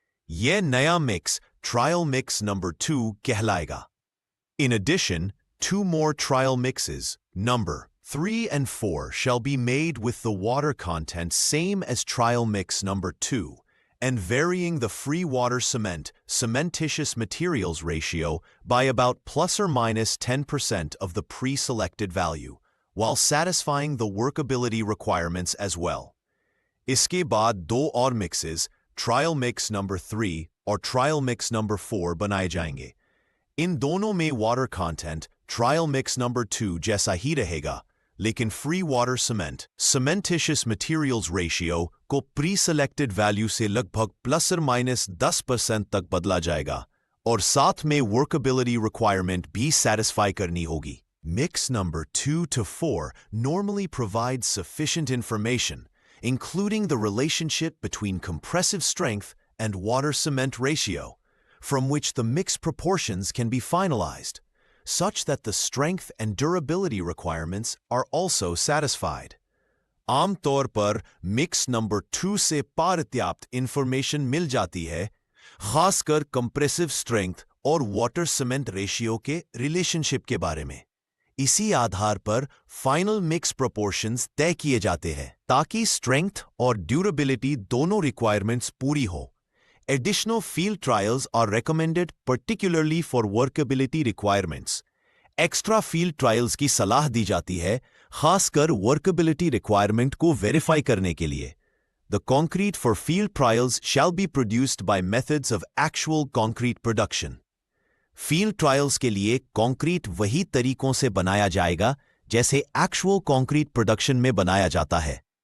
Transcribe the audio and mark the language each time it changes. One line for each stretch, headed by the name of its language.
Hindi: यह नया mix trial mix number 2 कहलाएगा।
English: In addition, 2 more trial mixes, number 3 and 4, shall be made with the water content same as trial mix number 2 and varying the free water cement cementitious materials ratio by about plus or minus 10% of the pre-selected value, while satisfying the workability requirements as well.
Hindi: इसके बाद दो और mixes, trial mix number 3 और trial mix number 4 बनाए जाएंगे। इन दोनों में water content trial mix number 2 जैसा ही रहेगा, लेकिन free water cement cementitious materials ratio को प्री सेलेक्टेड वैल्यू से लगभग प्लस और माइनस 10% तक बदला जाएगा और साथ में वर्कबिलिटी रिक्वायरमेंट भी सेटिस्फाई करनी होगी।
English: Mix number 2 to 4 normally provides sufficient information, including the relationship between compressive strength and water cement ratio, from which the mix proportions can be finalized, such that the strength and durability requirements are also satisfied.
Hindi: आमतौर पर mix number 2 से पर्याप्त information मिल जाती है, खासकर compressive strength और water cement ratio के relationship के बारे में। इसी आधार पर फाइनल मिक्स प्रोपोर्शंस तय किए जाते हैं ताकि स्ट्रेंथ और ड्यूरेबिलिटी दोनों रिक्वायरमेंट्स पूरी हो।
English: Additional field trials are recommended particularly for workability requirements.
Hindi: Extra field trials की सलाह दी जाती है, खासकर workability requirement को verify करने के लिए।
English: The concrete for field trials shall be produced by methods of actual concrete production.
Hindi: Field trials के लिए concrete वही तरीकों से बनाया जाएगा जैसे actual concrete production में बनाया जाता है।